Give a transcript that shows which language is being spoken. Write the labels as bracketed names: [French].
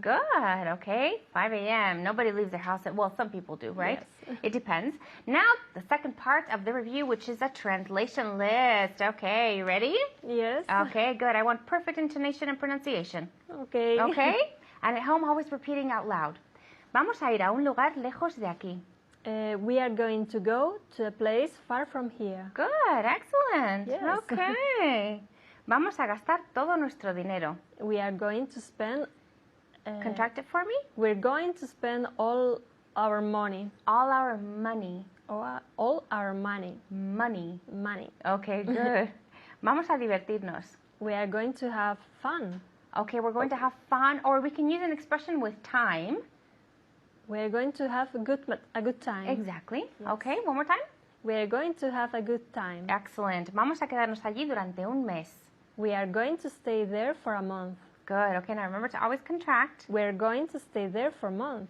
[English] Good, okay. 5 a.m. Nobody leaves their house at, well, some people do, right? Yes. It depends. Now, the second part of the review, which is a translation list. Okay, you ready? Yes. Okay, good. I want perfect intonation and pronunciation. Okay. Okay? And at home, always repeating out loud. [Spanish] Vamos a ir a un lugar lejos de aquí. [English] We are going to go to a place far from here. Good, excellent. Yes. Okay. [Spanish] Vamos a gastar todo nuestro dinero. [English] We are going to spend. Contract it for me? We're going to spend all our money. All our money. All our money. Money. Money. Okay, good. [Spanish] Vamos a divertirnos. [English] We are going to have fun. Okay, we're going to have fun, or we can use an expression with time. We are going to have a good time. Exactly. Yes. Okay, one more time. We are going to have a good time. Excellent. [Spanish] Vamos a quedarnos allí durante un mes. [English] We are going to stay there for a month. Good. Okay, now remember to always contract. We are going to stay there for a month.